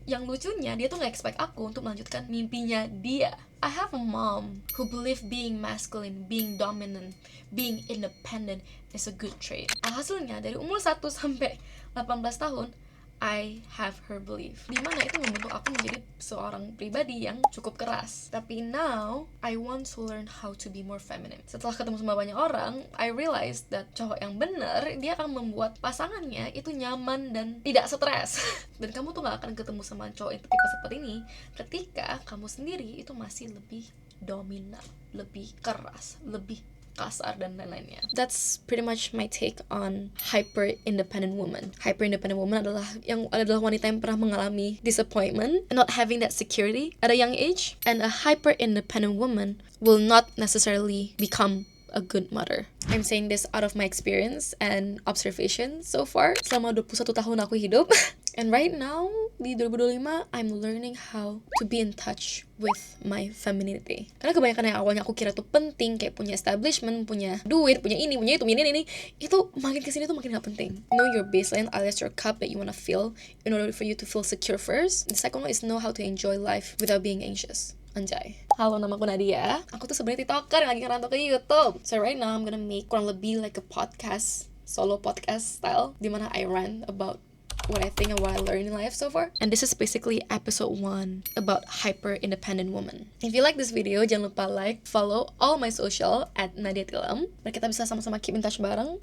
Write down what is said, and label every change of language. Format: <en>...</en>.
<id>Yang lucunya, dia tuh gak expect aku untuk melanjutkan mimpinya dia.</id> <en>I have a mom who believe being masculine, being dominant, being independent is a good trait.</en> <id>Alhasilnya dari umur 1 sampai 18 tahun,</id> <en>I have her belief,</en> <id>dimana itu membentuk aku menjadi seorang pribadi yang cukup keras. Tapi</id> <en>now, I want to learn how to be more feminine.</en> <id>Setelah ketemu sama banyak orang,</id> <en>I realized that</en> <id>cowok yang benar, dia akan membuat pasangannya itu nyaman dan tidak stres. Dan kamu tuh gak akan ketemu sama cowok yang tipe seperti ini ketika kamu sendiri itu masih lebih dominan, lebih keras, lebih kasar, dan lain-lainnya.</id> <en>That's pretty much my take on hyper independent woman. Hyper independent woman</en> <id>adalah wanita yang pernah mengalami</id> <en>disappointment and not having that security at a young age, and a hyper independent woman will not necessarily become a good mother. I'm saying this out of my experience and observation so far</en> <id>selama 21 tahun aku hidup.</id> <en>And right now,</en> <id>di 2025,</id> <en>I'm learning how to be in touch with my femininity. Karena kebanyakan yang awalnya aku kira tuh penting, kayak punya establishment, punya duit, punya ini, punya ini, itu makin kesini tuh makin gak penting. Know your baseline alias your cup that you wanna fill in order for you to feel secure first. The second one is know how to enjoy life without being anxious.</en> <id>Anjay. Halo, nama aku Nadia. Aku tuh sebenarnya TikToker yang lagi ngerantau ke YouTube.</id> <en>So right now I'm gonna make</en> <id>kurang lebih</id> <en>like a podcast, solo podcast style,</en> <id>dimana</id> <en>I rant about what I think and what I learned in life so far. And this is basically episode 1 about hyper-independent woman. If you like this video,</en> <id>jangan lupa</id> <en>like, follow all my social at Nadia Tilam,</en> <id>biar kita bisa sama-sama</id> <en>keep in touch</en> <id>bareng.</id>